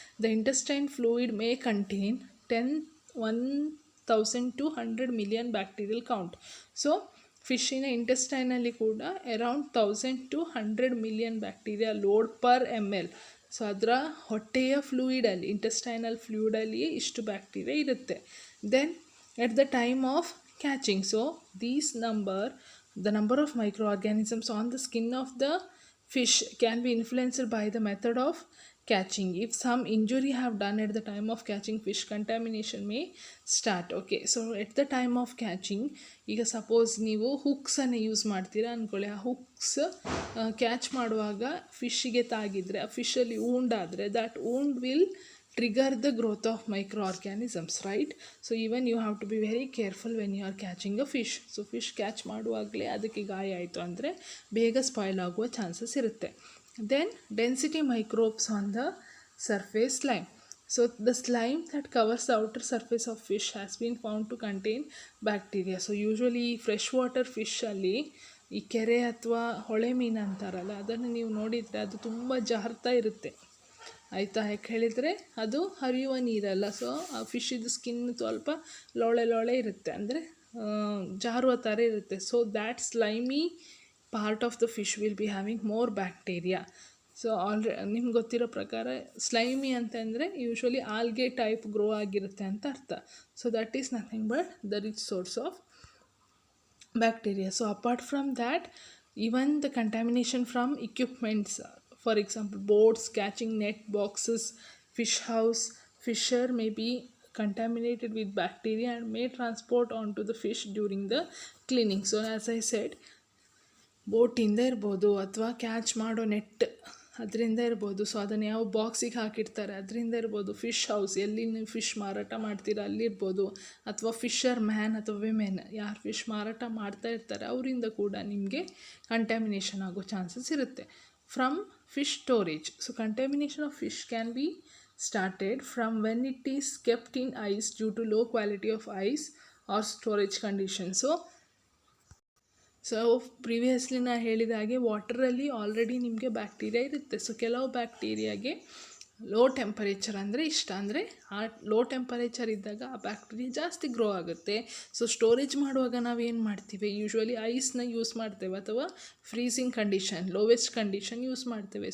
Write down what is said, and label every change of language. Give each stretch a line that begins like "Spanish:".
English: The intestine fluid may contain 1,200 million bacterial count.
Kannada: So ಫಿಶ್ಶಿನ ಇಂಟೆಸ್ಟೈನಲ್ಲಿ ಕೂಡ around 1,200 million bacteria load per ml. So ಅದರ ಹೊಟ್ಟೆಯ ಫ್ಲೂಯಿಡಲ್ಲಿ, intestinal ಫ್ಲೂಯಿಡಲ್ಲಿಯೇ ಇಷ್ಟು bacteria ಇರುತ್ತೆ.
English: Then at the time of catching, so the number of microorganisms on the skin of the fish can be influenced by the method of catching. If some injury have done at the time of catching, fish contamination may start. Okay, so at the time of catching,
Kannada: ಈಗ suppose ನೀವು ಹುಕ್ಸನ್ನು use ಮಾಡ್ತೀರಾ ಅಂದ್ಕೊಳ್ಳಿ, ಆ hooks catch ಮಾಡುವಾಗ ಫಿಶ್ಶಿಗೆ ತಾಗಿದರೆ, ಆ ಫಿಶಲ್ಲಿ ಊಂಡ್ ಆದರೆ
English: That wound will trigger the growth of microorganisms, right? So even you have to be very careful when you are catching a fish.
Kannada: So fish catch ಮಾಡುವಾಗಲೇ ಅದಕ್ಕೆ ಗಾಯ ಆಯಿತು ಅಂದರೆ ಬೇಗ ಸ್ಪಾಯ್ಲ್ ಆಗುವ ಚಾನ್ಸಸ್ ಇರುತ್ತೆ.
English: Then density microbes on the surface slime. So the slime that covers the outer surface of fish has been found to contain bacteria. So usually freshwater fish
Kannada: ಅಲ್ಲಿ ಈ ಕೆರೆ ಅಥವಾ ಹೊಳೆ ಮೀನು ಅಂತಾರಲ್ಲ, ಅದನ್ನು ನೀವು ನೋಡಿದರೆ ಅದು ತುಂಬ ಜಾರ್ತಾ ಇರುತ್ತೆ, ಆಯಿತಾ. ಯಾಕೆ ಹೇಳಿದರೆ ಅದು ಹರಿಯುವ ನೀರಲ್ಲ. ಸೊ ಆ ಫಿಶ್ಶಿದು ಸ್ಕಿನ್ ಸ್ವಲ್ಪ ಲೋಳೆ ಲೋಳೆ ಇರುತ್ತೆ, ಅಂದರೆ ಜಾರುವ ಥರ ಇರುತ್ತೆ.
English: So that slimy part of the fish will be having more bacteria.
Kannada: So ನಿಮ್ಗೆ ಗೊತ್ತಿರೋ ಪ್ರಕಾರ ಸ್ಲೈಮಿ ಅಂತಂದರೆ ಯೂಶ್ವಲಿ ಆಲ್ಗೆ ಟೈಪ್ ಗ್ರೋ ಆಗಿರುತ್ತೆ ಅಂತ ಅರ್ಥ.
English: So that is nothing but the rich source of bacteria. So apart from that, even the contamination from equipments, for example boats, catching net, boxes, fish house, fisher may be contaminated with bacteria and may transport onto the fish during the cleaning. So as I said,
Kannada: ಬೋಟಿಂದ ಇರ್ಬೋದು ಅಥವಾ catch ಮಾಡೋ net ಅದರಿಂದ ಇರ್ಬೋದು. So ಅದನ್ನು ಯಾವ ಬಾಕ್ಸಿಗೆ ಹಾಕಿರ್ತಾರೆ ಅದರಿಂದ ಇರ್ಬೋದು. ಫಿಶ್ ಹೌಸ್, ಎಲ್ಲಿ ನೀವು ಫಿಶ್ ಮಾರಾಟ ಮಾಡ್ತೀರಾ ಅಲ್ಲಿರ್ಬೋದು. ಅಥವಾ ಫಿಶರ್ ಮ್ಯಾನ್ ಅಥವಾ ವಿಮೆನ್ ಯಾರು ಫಿಶ್ ಮಾರಾಟ ಮಾಡ್ತಾ ಇರ್ತಾರೆ ಅವರಿಂದ ಕೂಡ ನಿಮಗೆ ಕಂಟ್ಯಾಮಿನೇಷನ್ ಆಗೋ ಚಾನ್ಸಸ್ ಇರುತ್ತೆ.
English: From fish storage. So contamination of fish can be started from when it is kept in ice due to low quality of ice or storage conditions.
Kannada: So previously ನಾನು ಹೇಳಿದ ಹಾಗೆ ವಾಟರಲ್ಲಿ ಆಲ್ರೆಡಿ ನಿಮಗೆ bacteria ಇರುತ್ತೆ. So ಕೆಲವು ಬ್ಯಾಕ್ಟೀರಿಯಾಗೆ low temperature ಅಂದರೆ ಇಷ್ಟ, ಅಂದರೆ ಆ ಲೋ ಟೆಂಪರೇಚರ್ ಇದ್ದಾಗ ಆ ಬ್ಯಾಕ್ಟೀರಿಯಾ ಜಾಸ್ತಿ ಗ್ರೋ ಆಗುತ್ತೆ. ಸೊ ಸ್ಟೋರೇಜ್ ಮಾಡುವಾಗ ನಾವೇನು ಮಾಡ್ತೀವಿ, ಯೂಶ್ವಲಿ ಐಸ್ನ ಯೂಸ್ ಮಾಡ್ತೇವೆ ಅಥವಾ freezing condition, lowest condition use ಮಾಡ್ತೇವೆ.